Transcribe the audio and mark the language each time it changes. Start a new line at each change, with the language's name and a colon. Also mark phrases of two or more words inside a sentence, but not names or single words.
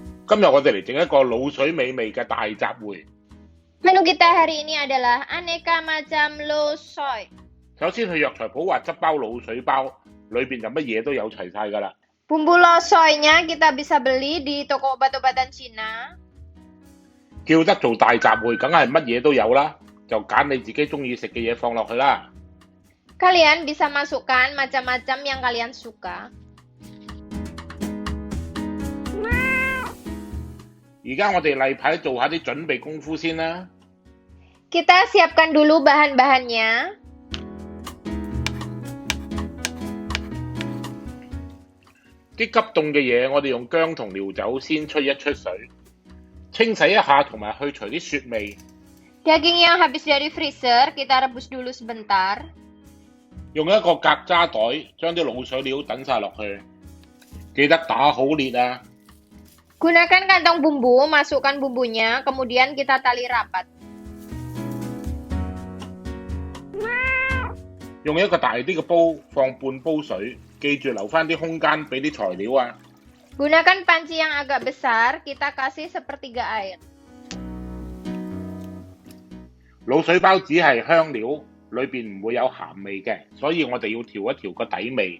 Cantonese: 今日我哋嚟整一個滷水美味嘅大雜燴。
Indonesian: Menu kita hari ini adalah aneka macam lo soy.
Cantonese: 首先去藥材鋪話執包滷水包，裏邊就乜嘢都有齊晒㗎啦。
Indonesian: Bumbu lo soy-nya kita bisa beli di toko obat-obatan Cina.
Cantonese: 叫得做大雜燴，梗係乜嘢都有啦，就揀你自己中意食嘅嘢放落去啦。
Indonesian: Kalian bisa masukkan macam-macam yang kalian suka.
Cantonese: 而家我哋例牌做下啲準備功夫先啦。
Indonesian: Kita siapkan dulu bahan-bahannya.
Cantonese: 啲急凍嘅嘢，我哋用薑同料酒先出一出水，清洗一下同埋去除啲雪味。
Indonesian: Daging yang habis dari freezer kita rebus dulu sebentar.
Cantonese: 用一個隔渣袋將啲滷水料等晒落去，記得打好裂啊！
Indonesian: Gunakan kantong bumbu, masukkan bumbunya, kemudian kita tali rapat.
Cantonese: 用一個大啲嘅煲放半煲水，記住留返啲空間俾啲材料啊！
Indonesian: Gunakan panci yang agak besar, kita kasih sepertiga air.
Cantonese: 滷水包只係香料，裏邊唔會有鹹味嘅，所以我哋要調一調個底味。